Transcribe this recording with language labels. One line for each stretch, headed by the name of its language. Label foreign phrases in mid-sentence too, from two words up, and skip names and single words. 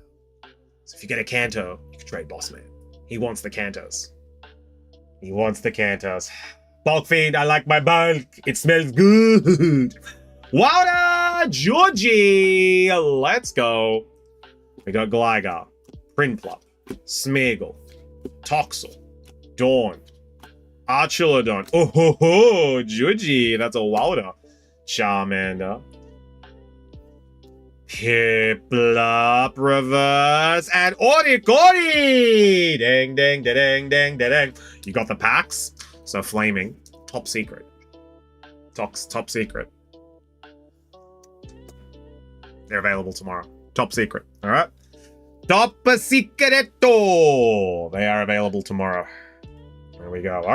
English: So if you get a Kanto, you can trade Bossman. He wants the Kantos. He wants the Kantos. Bulk Fiend, I like my bulk. It smells good. Wada Georgie. Let's go. We got Gligar, Prinplup, Smeargle, Toxel, Dawn, Archulodon. Oh ho ho, Georgie. That's a Wilder. Charmander. Piplup reverse and Oricori! Dang, dang, da dang, dang, da dang. You got the packs. So flaming. Top secret. Top secret. They're available tomorrow. Top secret. Alright? Top secreto! They are available tomorrow. There we go.